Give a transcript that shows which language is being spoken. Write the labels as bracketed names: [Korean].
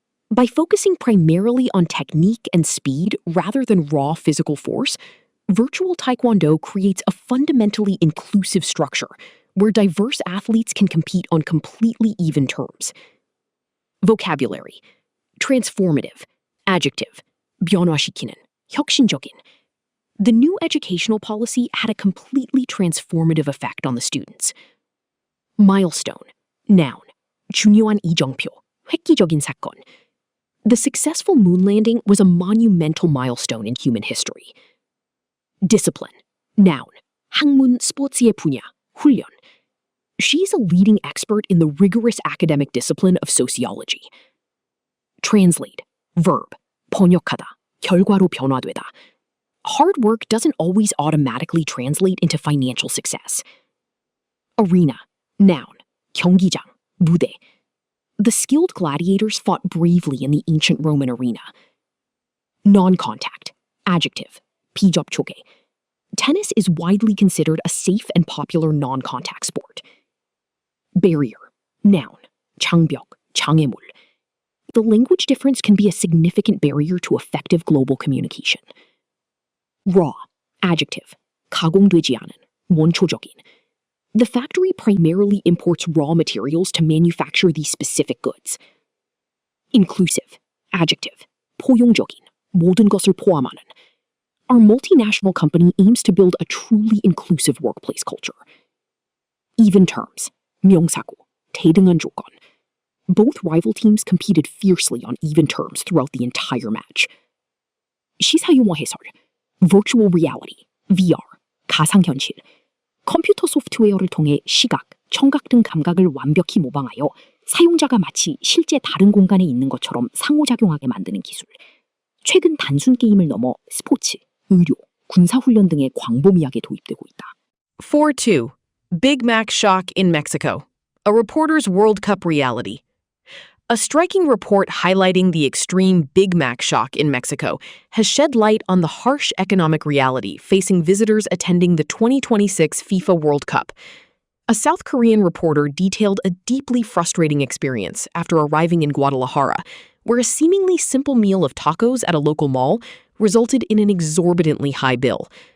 [English] By focusing primarily on technique and speed rather than raw physical force, Virtual Taekwondo creates a fundamentally inclusive structure where diverse athletes can compete on completely even terms. Vocabulary. Transformative. Adjective. [Korean] 변화시키는, 혁신적인. [English] The new educational policy had a completely transformative effect on the students. Milestone. Noun. [Korean] 중요한 이정표, 획기적인 사건. [English] The successful moon landing was a monumental milestone in human history. Discipline. Noun. [Korean] 학문, 스포츠의 분야, 훈련. [English] She's a leading expert in the rigorous academic discipline of sociology. Translate. Verb. [Korean] 번역하다, 결과로 변화되다. [English] Hard work doesn't always automatically translate into financial success. Arena. Noun. [Korean] 경기장, 무대. [English] The skilled gladiators fought bravely in the ancient Roman arena. Non-contact. Adjective. [Korean] 비접촉에. [English] Tennis is widely considered a safe and popular non-contact sport. Barrier. Noun. [Korean] 장벽, 장애물. [English] The language difference can be a significant barrier to effective global communication. Raw. Adjective. [Korean] 가공되지 않은, 원초적인. [English] The factory primarily imports raw materials to manufacture these specific goods. Inclusive. Adjective. [Korean] 포용적인, 모든 것을 포함하는. [English] Our multinational company aims to build a truly inclusive workplace culture. Even terms. [Korean] 명사구, 대등한 조건. [English] Both rival teams competed fiercely on even terms throughout the entire match. [Korean] 시사용어 해설. Virtual reality, VR, 가상현실. 컴퓨터 소프트웨어를 통해 시각, 청각 등 감각을 완벽히 모방하여 사용자가 마치 실제 다른 공간에 있는 것처럼 상호작용하게 만드는 기술. 최근 단순 게임을 넘어 스포츠, 의료, 군사훈련 등의 광범위하게 도입되고 있다. [English] 4.2. Big Mac shock in Mexico. A reporter's World Cup reality. A striking report highlighting the extreme Big Mac shock in Mexico has shed light on the harsh economic reality facing visitors attending the 2026 FIFA World Cup. A South Korean reporter detailed a deeply frustrating experience after arriving in Guadalajara, where a seemingly simple meal of tacos at a local mall resulted in an exorbitantly high bill.